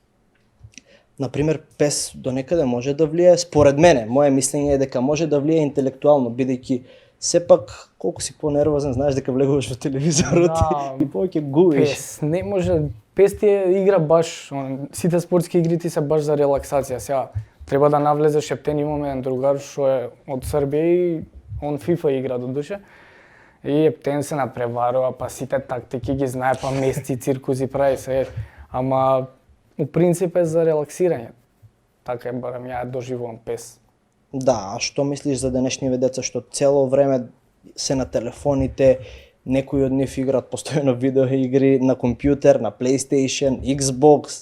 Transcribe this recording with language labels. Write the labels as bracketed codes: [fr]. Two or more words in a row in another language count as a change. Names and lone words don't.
[mk] Например, PES до некаде може да влие, според мене, моje мислење е дека може да влие интелектуално, бидејќи сепак колку си понервозен, знаеш дека влегуваш во телевизорот Да, и повеќе губиш. PES не може, PES ти е игра баш, сите спортски игри ти се баш за релаксација. Сега треба да навлезеш ептен, имаме еден другар што е од Србија и он FIFA игра до душе. И ептен се напреварува, па сите тактики ги знае, па мести, циркузи прави се. Ама у принцип е за релаксирање. Така е барем ја доживувам PES. Да, а што мислиш за денешниве деца што цело време се на телефоните, некои од нив играат постојано видеоигри на компјутер, на PlayStation, Xbox?